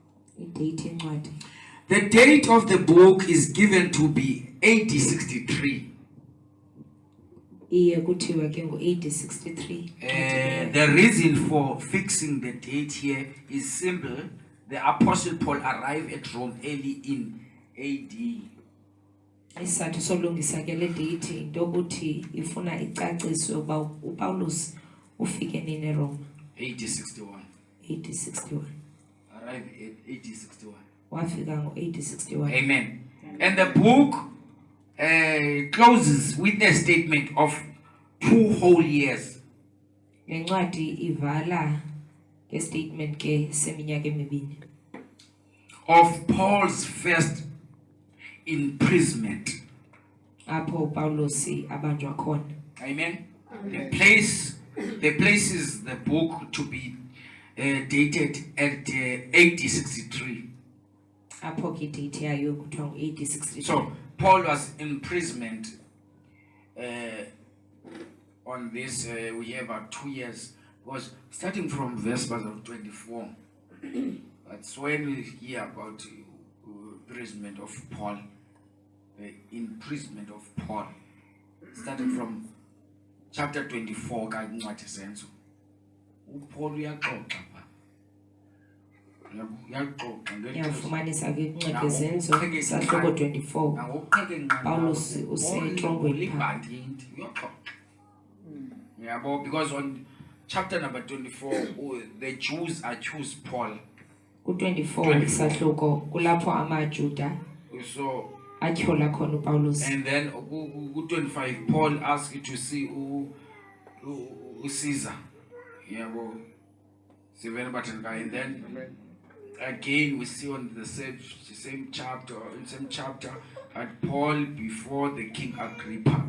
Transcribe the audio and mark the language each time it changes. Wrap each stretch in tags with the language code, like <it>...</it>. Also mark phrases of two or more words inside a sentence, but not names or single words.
<en>The date of the book is given to be AD 63. The reason for fixing the date here is simple. The Apostle Paul arrived at Rome early in AD.</en> <xh>Isizathu solungisa ke le date into ukuthi ifuna icaciswe uba uPaulus ufike nini eRome.</xh> <en>AD 61. AD 61. Arrived at AD 61.</en> <xh>Wafika ngo-AD 61. Amen.</xh> <en>And the book closes with a statement of 2 whole years.</en> <xh>Lencwadi ivala nge-statement ke seminyaka emibini.</xh> <en>Of Paul's first imprisonment.</en> <xh>Apho Paulus abanjwa khona. Amen.</xh> <en>The places the book to be dated at AD 63.</en> <xh>Apho ke date yayo kuthiwa ngo-AD 63.</xh> <en>So Paul was imprisoned on this. We have about 2 years. Was starting from verse 24. That's when we hear about imprisonment of Paul. Imprisonment of Paul. Starting from chapter 24. Paul</en> <xh>Yafumanisa ke incwadi zenzo sahloko 24. Paulus usetrongweni phansi.</xh> <en>Yeah, but because on chapter number 24, the Jews accuse Paul.</en> <xh>Ku-24 sahloko kulapho amaJuda</xh> <en>So</en> <xh>atyhola khona uPaulus.</xh> <en>And then ku-25 Paul asked you to see Caesar. Yeah, well, and then again we see on the same chapter at Paul before the King Agrippa.</en>